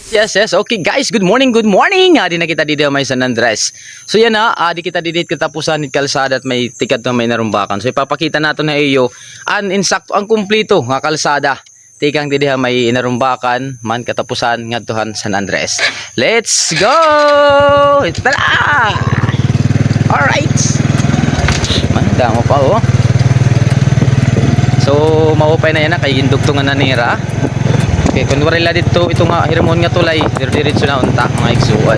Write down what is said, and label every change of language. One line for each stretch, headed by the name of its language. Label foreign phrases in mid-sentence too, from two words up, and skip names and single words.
English: Yes. Okay guys, good morning.
Waray: Di na kita dito may San Andres. So yan di kita dito katapusan ni kalsada at may tikat na may narumbakan. So ipapakita nato na iyo ang insakto ang kumpleto nga kalsada. Tikang didi may narumbakan man katapusan ngadtuhan San Andres.
English: Let's go! Tara!
Waray: Alright. Manda mo pa oh. So maupay na yan kay indugtungan na nira. Okay, kung wala dito ito nga hiramon nga tulay, diretso na unta mga igsuon.